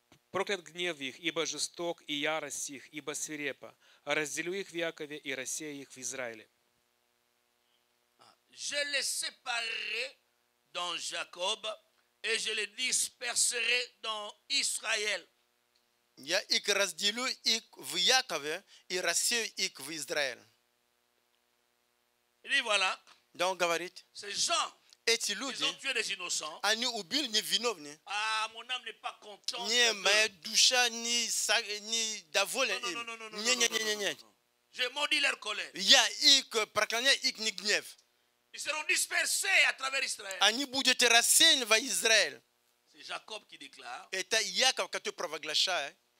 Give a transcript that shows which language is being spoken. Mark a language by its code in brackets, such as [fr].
[ru] Проклят гнев их, ибо жесток, и ярость их, ибо свирепа. Разделю их в Якове и рассею их в Израиле. [fr] Je les séparerai dans Jacob et je les disperserai dans Israël. [ru] Я их разделю их в Якове и рассею их в Израиль. [fr] Il dit voilà. [ru] Donc говорит, [fr] ces gens, [ru] эти [fr] ils [ru] люди, [fr] ont tué des innocents. [ru] они убили невиновных. [fr] Ah, mon âme n'est pas contente. [ru] Не, моя душа не довольна им. Не. [fr] Je maudis leur colère. [ru] Я их проклоняю их гнев. [fr] Ils seront dispersés à travers Israël. [ru] Они будут рассеяны в Израиль. [fr] C'est Jacob qui déclare. [ru] Это Яков, который провозглашает.